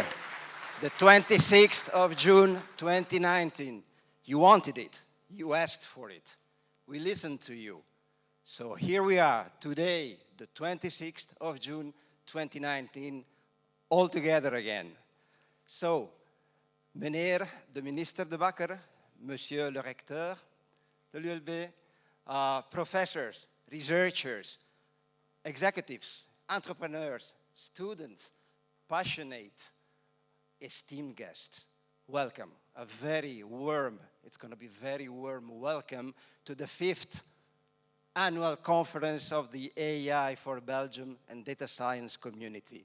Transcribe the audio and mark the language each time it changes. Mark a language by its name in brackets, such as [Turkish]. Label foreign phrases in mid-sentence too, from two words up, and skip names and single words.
[English] The 26th of June 2019. You wanted it. You asked for it. We listened to you. So here we are today, the 26th of June 2019, all together again. So, [Dutch] meneer de minister [French] De Backer, monsieur le recteur de l'ULB, [English] professors, researchers, executives, entrepreneurs, students, passionate, esteemed guests, welcome. A very warm, it's going to be very warm welcome to the 5th annual conference of the AI4Belgium and Datascience community.